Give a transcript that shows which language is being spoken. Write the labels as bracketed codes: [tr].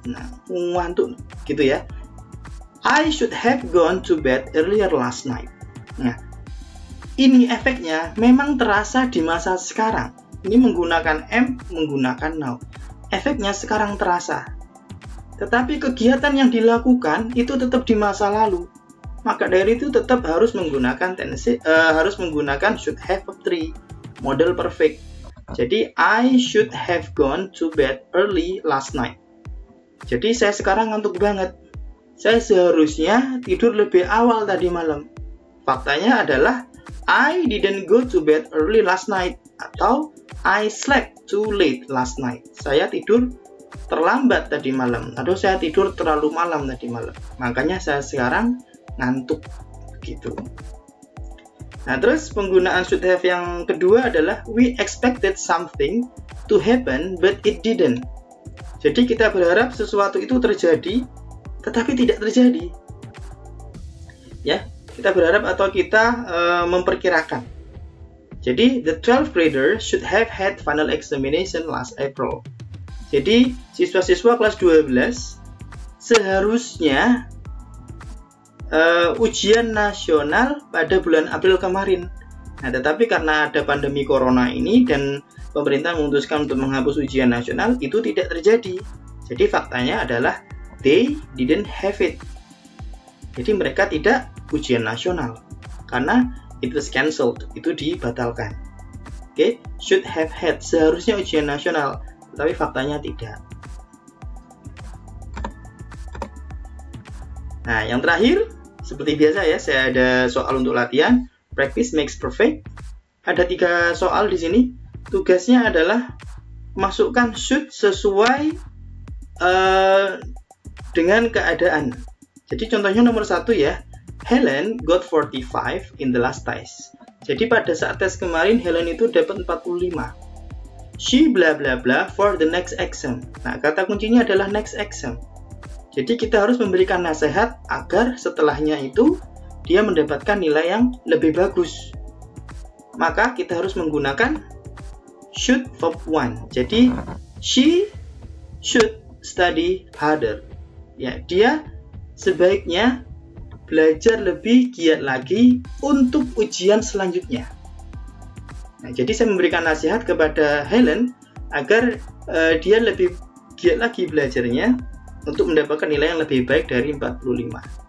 [id] Nah, ngantuk gitu ya. [en] I should have gone to bed earlier last night. [id] Nah, ini efeknya memang terasa di masa sekarang. Ini menggunakan am, menggunakan now. Efeknya sekarang terasa. Tetapi kegiatan yang dilakukan itu tetap di masa lalu. Maka dari itu tetap harus menggunakan harus menggunakan should have verb 3, model perfect. [en] Jadi I should have gone to bed early last night. [id] Jadi saya sekarang ngantuk banget. Saya seharusnya tidur lebih awal tadi malam. Faktanya adalah [en] I didn't go to bed early last night [id] atau [en] I slept too late last night. [id] Saya tidur terlambat tadi malam atau saya tidur terlalu malam tadi malam. Makanya saya sekarang ngantuk gitu. Nah, terus penggunaan should have yang kedua adalah [en] we expected something to happen but it didn't. [id] Jadi kita berharap sesuatu itu terjadi tetapi tidak terjadi. Ya, kita berharap atau kita memperkirakan. [en] Jadi the 12th grader should have had final examination last April. [id] Jadi siswa-siswa kelas 12 seharusnya ujian nasional pada bulan April kemarin. Nah, tetapi karena ada pandemi corona ini dan pemerintah memutuskan untuk menghapus ujian nasional, itu tidak terjadi. Jadi faktanya adalah [en] they didn't have it. [id] Jadi mereka tidak ujian nasional karena [en] it was cancelled, [id] itu dibatalkan. Oke, should have had, seharusnya ujian nasional, tetapi faktanya tidak. Nah, yang terakhir, seperti biasa ya, saya ada soal untuk latihan. [en] Practice makes perfect. [id] Ada 3 soal di sini. Tugasnya adalah masukkan should sesuai dengan keadaan. Jadi contohnya nomor 1 ya, [en] Helen got 45 in the last test. [id] Jadi pada saat tes kemarin Helen itu dapat 45. [en] She bla bla bla for the next exam. [id] Nah, kata kuncinya adalah next exam. Jadi kita harus memberikan nasihat agar setelahnya itu dia mendapatkan nilai yang lebih bagus. Maka kita harus menggunakan should verb 1. [en] Jadi she should study harder. [id] Ya, dia sebaiknya belajar lebih giat lagi untuk ujian selanjutnya. Nah, jadi saya memberikan nasihat kepada Helen agar dia lebih giat lagi belajarnya untuk mendapatkan nilai yang lebih baik dari 45.